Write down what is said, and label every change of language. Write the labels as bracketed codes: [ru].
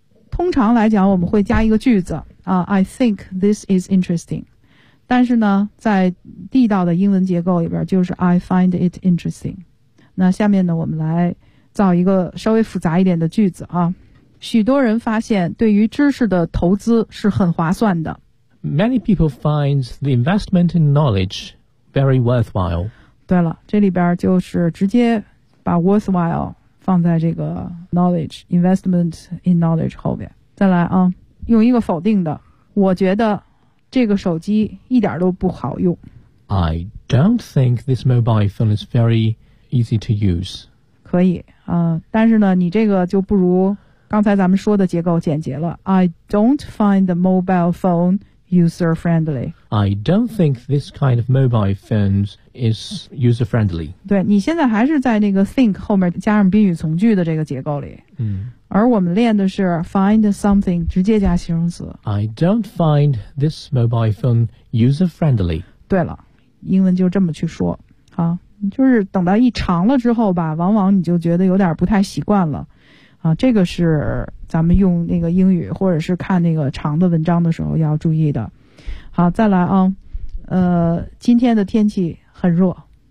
[zh] 通常来讲我们会加一个句子啊， [en] I think this is interesting， [zh] 但是呢在地道的英文结构里边就是 [en] I find it interesting。 [zh] 那下面呢我们来造一个稍微复杂一点的句子啊。许多人发现对于知识的投资是很划算的。 [en] Many people find the investment in knowledge very worthwhile。 [zh] 对了，这里边就是直接把 worthwhile 放在这个 knowledge， [en] investment in knowledge [zh] 后面。再来啊，用一个否定的，我觉得这个手机一点都不好用。 [en] I don't think this mobile phone is very easy to use。 [zh] 可以啊，但是呢你这个就不如刚才咱们说的结构简洁了。 [en] I don't find the mobile phone user friendly。 I don't think this kind of mobile phones is user friendly。 [zh] 对，你现在还是在那个 think 后面加上宾语从句的这个结构里，而我们练的是 find something 直接加形容词。 [en] I don't find this mobile phone user friendly。 [zh] 对了，英文就这么去说啊，就是等到一长了之后吧，往往你就觉得有点不太习惯了啊。这个是咱们用那个英语或者是看那个长的文章的时候要注意的。好，再来啊，今天的天气很热、啊、